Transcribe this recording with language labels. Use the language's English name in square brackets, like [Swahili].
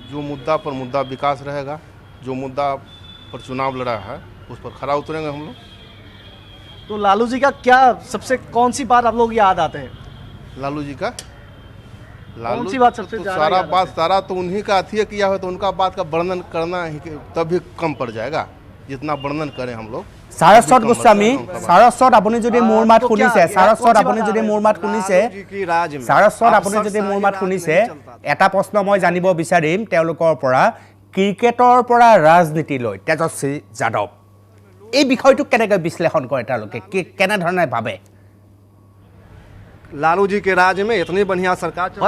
[Hindi] जो मुद्दा पर मुद्दा विकास रहेगा, जो मुद्दा पर चुनाव लड़ा है उस पर खरा उतरेंगे हम लोग। तो लालू जी का क्या सबसे कौन सी बात आप लोग याद आते हैं? लालू जी का कौन सी बात सबसे तो ज्यादा सारा याद बात सारा तो उन्हीं का अथी किया हो, तो उनका बात का वर्णन करना ही तब भी कम पड़ जाएगा, जितना वर्णन करें हम लोग। [Assamese] সাৰস্বত গোস্বামী, সাৰস্বত আপুনি যদি মোৰ মাত শুনিছে, সাৰস্বত আপুনি যদি মোৰ মাত শুনিছে, সাৰস্বত আপুনি যদি মোৰ মাত শুনিছে, এটা প্ৰশ্ন মই জানিব বিচাৰিম তেওঁলোকৰ পৰা, ক্ৰিকেটৰ পৰা ৰাজনীতিলৈ তেজস্বী যাদৱ এই বিষয়টো কেনেকৈ বিশ্লেষণ কৰে তেওঁলোকে, কেনেধৰণে ভাবে? [Hindi] लालू जी के राज में इतनी बढ़िया सरकार